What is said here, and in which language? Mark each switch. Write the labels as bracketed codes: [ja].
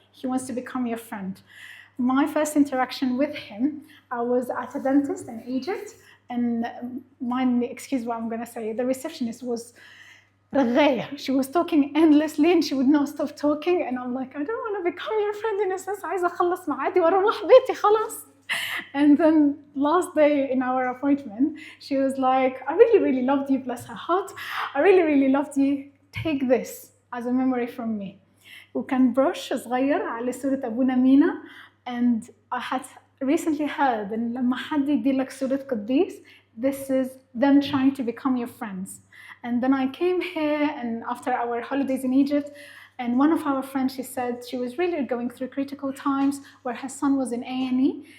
[en] He wants to become your friend. My first interaction with him, I was at a dentist in Egypt, and excuse what I'm going to say, the receptionist was رغاية. She was talking endlessly and she would not stop talking, and I'm like, I don't want to become your friend in a sense. [ar] عايزة أخلص معادي وأروح بيتي خلاص. [en] And then last day in our appointment, she was like, I really, really loved you, bless her heart. I really, really loved you. Take this as a memory from me. [ar] وكان brush صغير على صورة أبونا مينا. [en] And I had recently heard [ar] إن لما حد يديلك صورة قديس, [en] this is them trying to become your friends. And then I came here, and after our holidays in Egypt, and one of our friends, she said she was really going through critical times where her son was in A&E.